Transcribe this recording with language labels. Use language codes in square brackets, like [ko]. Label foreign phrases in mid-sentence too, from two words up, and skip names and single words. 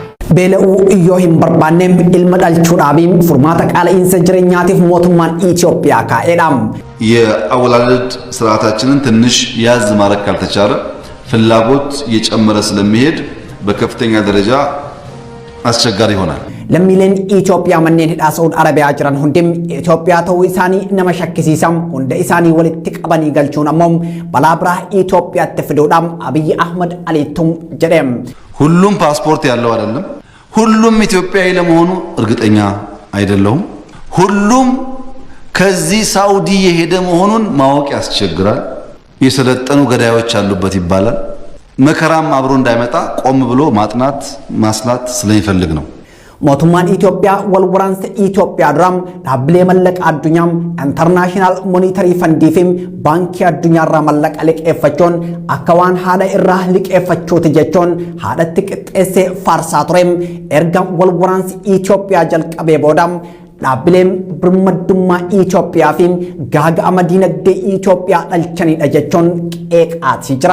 [om] beela'uu iyyoo hin barbaanneem ilma dhalchuudhaabiin furmaata qaala'insa jireenyaatiif mootummaan Itoophiyaa kaa'edha. [am] የአወላለድ ስርዓታችንን ትንሽ ያዝ ማድረግ ካልተቻለ ፍላጎት እየጨመረ ስለሚሄድ በከፍተኛ ደረጃ አስቸጋሪ ይሆናል። [om] lammiileen Itoophiyaa manneen hidhaa Saudi Arabiyaa jiran hundim Itoophiyaa ta'uu isaanii nama shakkisiisam hunda isaanii walitti qabanii galchuun ammoo balaa biraa Itoophiyaatti fiduudhaan Abiyyi Ahmad Aliitum jedhem. [am] ሁሉም ፓስፖርት ያለው አይደለም። ሁሉም ኢትዮጵያዊ ለመሆኑ እርግጠኛ አይደለሁም። ሁሉም ከዚህ ሳውዲ የሄደ መሆኑን ማወቅ ያስቸግራል። የሰለጠኑ ገዳዮች አሉበት ይባላል። መከራም አብሮ እንዳይመጣ ቆም ብሎ ማጥናት ማስላት ስለሚፈልግ ነው። [om] mootummaan Itoophiyaa wal waraansa Itoophiyaa duram dhaabbilee mallaqa addunyaa [en] international monetary fund [om] fi baankii addunyaa irraa mallaqa liqeeffachuun akka waan haadha irraa liqeeffachuuti jechuun haadhatti qixxeessee faarsaa ture. Erga wal waraansi Itoophiyaa jalqabee booda dhaabbileen birmadummaa Itoophiyaa fi gaaga'ama dinagdee Itoophiyaa dhalchanidha jechuun qeeqaatii jira.